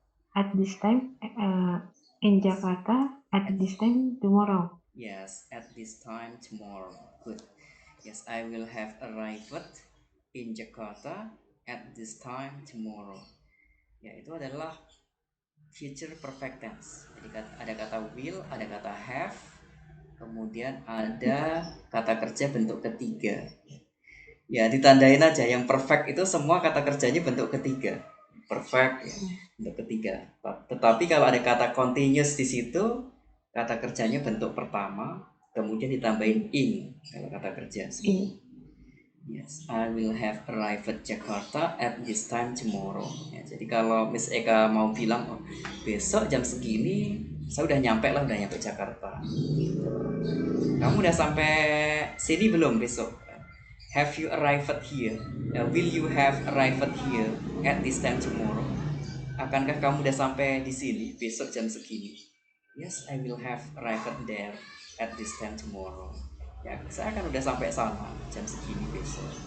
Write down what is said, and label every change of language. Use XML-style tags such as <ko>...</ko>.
<en>At this time in Jakarta at this time tomorrow. Yes, at this time tomorrow. Good. Yes, I will have arrived in Jakarta at this time tomorrow.</en> <id>Ya, itu adalah future perfect tense. Jadi ada kata will, ada kata have, kemudian ada kata kerja bentuk ketiga. Ya, ditandain aja yang perfect itu semua kata kerjanya bentuk ketiga. Perfect ya, bentuk ketiga. Tetapi kalau ada kata continuous di situ, kata kerjanya bentuk pertama, kemudian ditambahin in kalau kata kerja.</id> <en>Yes, I will have arrived at Jakarta at this time tomorrow.</en> <id>Ya, jadi kalau Miss Eka mau bilang besok jam segini, saya udah nyampe Jakarta. Kamu udah sampai sini belum besok?</id> <en>Have you arrived here? Will you have arrived here at this time tomorrow?</en> <id>Akankah kamu udah sampai di sini besok jam segini?</id> <en>Yes, I will have arrived there at this time tomorrow.</en> <id>Ya, saya akan udah sampai sana jam segini besok.</id>